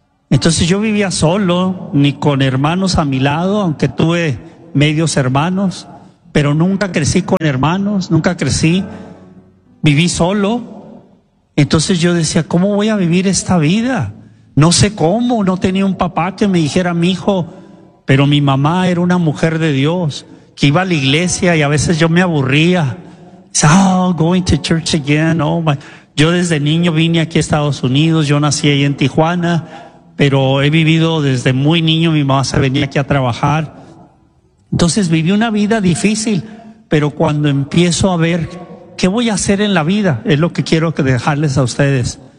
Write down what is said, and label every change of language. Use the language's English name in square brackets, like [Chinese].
[Spanish] Entonces yo vivía solo, ni con hermanos a mi lado, aunque tuve medios hermanos, pero nunca crecí con hermanos, nunca crecí, viví solo. Entonces yo decía, ¿cómo voy a vivir esta vida? No sé cómo, no tenía un papá que me dijera, mi hijo, pero mi mamá era una mujer de Dios, que iba a la iglesia y a veces yo me aburría. [English] Oh, going to church again. Oh, my. [Spanish] Yo desde niño vine aquí a Estados Unidos, yo nací ahí en Tijuana, pero he vivido desde muy niño, mi mamá se venía aquí a trabajar. Entonces viví una vida difícil, pero cuando empiezo a ver qué voy a hacer en la vida, es lo que quiero dejarles a ustedes.